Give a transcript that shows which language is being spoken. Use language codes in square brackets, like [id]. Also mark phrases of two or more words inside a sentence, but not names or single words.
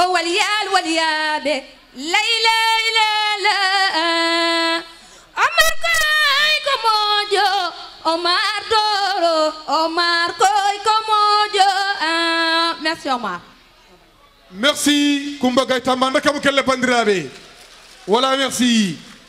[ff] yal waliyaɓe layla ilala Omar koy ko moƴo Omar Doro Omar koy ko moƴo merci Omar. Merci Coumba Gaye Tamba ndakam kelle bandiraɓe [fr] voilà merci